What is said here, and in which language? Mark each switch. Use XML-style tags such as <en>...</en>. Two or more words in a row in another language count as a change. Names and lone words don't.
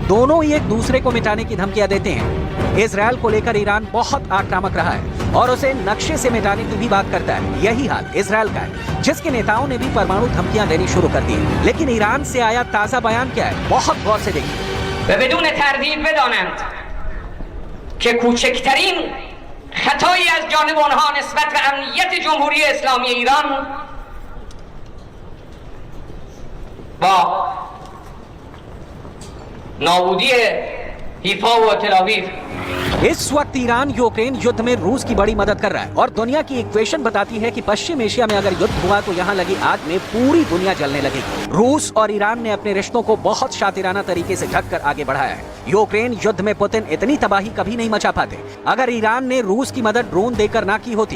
<hi>दोनों ही एक दूसरे को मिटाने की धमकियां देते हैं। इजराइल को लेकर ईरान बहुत आक्रामक रहा है और उसे नक्शे से मिटाने की भी बात करता है। यही हाल इजराइल का है, जिसके नेताओं ने भी परमाणु धमकियां देनी शुरू कर दी है। लेकिन ईरान से आया ताजा बयान क्या है, बहुत गौर से देखिए।</hi> <fa>بدون تردید بدانند که کوچکترین خطایی از جانب آنها نسبت به امنیت جمهوری اسلامی ایران با نابودی حیفا و تل‌آویو</fa> <hi>इस वक्त ईरान यूक्रेन युद्ध में रूस की बड़ी मदद कर रहा है और दुनिया की इक्वेशन बताती है कि पश्चिम एशिया में अगर युद्ध हुआ तो यहाँ लगी आग में पूरी दुनिया जलने लगेगी। रूस और ईरान ने अपने रिश्तों को बहुत शातिराना तरीके से ढककर आगे बढ़ाया है। यूक्रेन युद्ध में पुतिन इतनी तबाही कभी नहीं मचा पाते अगर ईरान ने रूस की मदद ड्रोन देकर ना की होती।</hi>